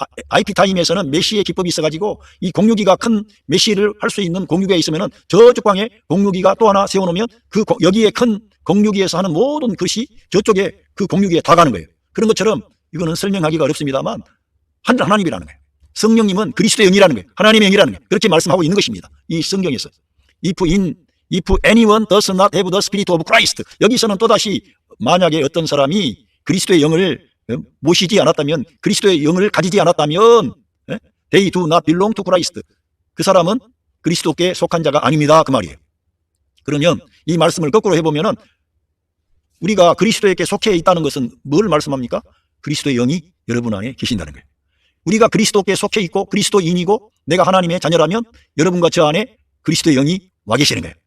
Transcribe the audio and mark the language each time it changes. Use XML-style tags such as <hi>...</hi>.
<ko>IP타임에서는 메시의 기법이 있어가지고 이 공유기가 큰 메시를 할 수 있는 공유기가 있으면은 저쪽 방에 공유기가 또 하나 세워놓으면 여기에 큰 공유기에서 하는 모든 것이 저쪽에 그 공유기에 다 가는 거예요. 그런 것처럼 이거는 설명하기가 어렵습니다만 한 하나님이라는 거예요. 성령님은 그리스도의 영이라는 거예요. 하나님의 영이라는 거예요. 그렇게 말씀하고 있는 것입니다. 이 성경에서.</ko> <en>If anyone does not have the spirit of Christ,</en> <ko>여기서는 또다시 만약에 어떤 사람이 그리스도의 영을 모시지 않았다면, 그리스도의 영을 가지지 않았다면,</ko> <en>they do not belong to Christ.</en> <ko>그 사람은 그리스도께 속한 자가 아닙니다. 그 말이에요. 그러면 이 말씀을 거꾸로 해보면은 우리가 그리스도에게 속해 있다는 것은 뭘 말씀합니까? 그리스도의 영이 여러분 안에 계신다는 거예요. 우리가 그리스도께 속해 있고 그리스도인이고 내가 하나님의 자녀라면 여러분과 저 안에 그리스도의 영이 와 계시는 거예요.</ko>